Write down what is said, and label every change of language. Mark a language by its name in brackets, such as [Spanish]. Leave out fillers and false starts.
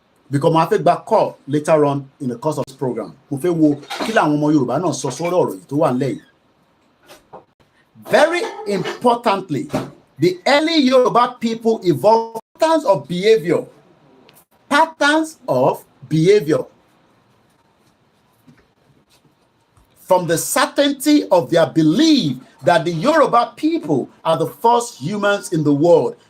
[English] Because my feedback call later on in the course of this program. [Yoruba] Mo fẹ́ wo kí làwọn ọmọ Yorùbá náà sọ sọ́rọ̀ ọ̀rọ̀ yìí tó wà nílẹ̀ yìí. [English] Very importantly, the early Yoruba people evolved patterns of behavior. Patterns of behavior. From the certainty of their belief that the Yoruba people are the first humans in the world.